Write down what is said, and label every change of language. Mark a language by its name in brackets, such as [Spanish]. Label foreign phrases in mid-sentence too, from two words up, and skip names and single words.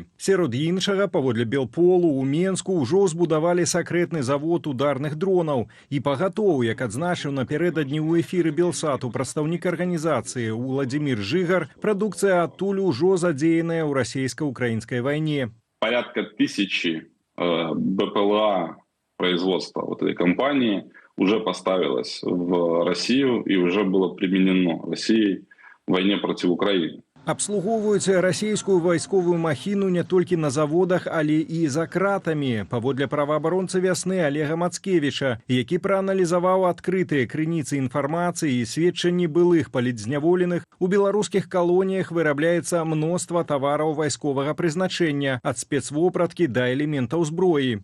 [Belarusian] Сярод іншага, паводле Белполу, у Менску ўжо збудавалі сакрэтны завод ударных дронаў. І пагатоў, як адзначыў напярэдадні ў эфіры Белсату прадстаўнік арганізацыі Уладзімір Жыгар, прадукцыя адтуль ужо задзеяная ў расійска-украінскай вайне. [Russian] Порядка 1000 БПЛА производства вот этой компании уже поставилось в Россию и уже было применено Россией в войне против Украины. [Belarusian] Абслугоўваюць расійскую вайсковую махіну не толькі на заводах, але і за кратамі. Паводле праваабаронцы вясны Олега Мацкевіча, які прааналізаваў адкрытыя крыніцы інфармацыі і сведчанні былых палітзняволеных, у беларускіх калоніях вырабляецца мноства тавараў вайсковага прызначэння, ад спецвопраткі да элементаў зброі.